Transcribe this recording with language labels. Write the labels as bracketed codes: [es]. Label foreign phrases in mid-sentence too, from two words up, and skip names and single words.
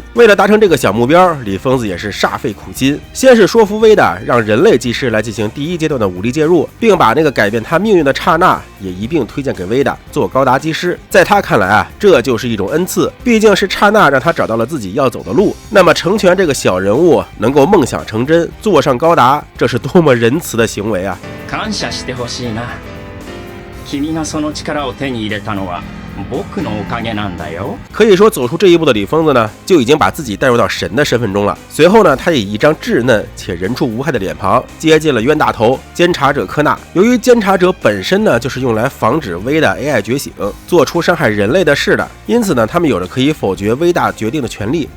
[zh] 为了达成这个小目标，李疯子也是煞费苦心，先是说服威达让人类技师来进行第一阶段的武力介入，并把那个改变他命运的刹那也一并推荐给威达做高达技师。在他看来这就是一种恩赐，毕竟是刹那让他找到了自己要走的路。那么成全这个小人物能够梦想成真，坐上高达，这是多么仁慈的行为啊！ [ja] 感謝してほしいな。君がその力を手に入れたのは僕のおかげなんだよ。 [zh] 可以说走出这一步的李疯子呢，就已经把自己带入到神的身份中了。随后呢，他以一张稚嫩且人畜无害的脸庞接近了冤大头监察者科纳。由于监察者本身呢就是用来防止威大 AI 觉醒，做出伤害人类的事的，因此呢，他们有着可以否决威大决定的权利。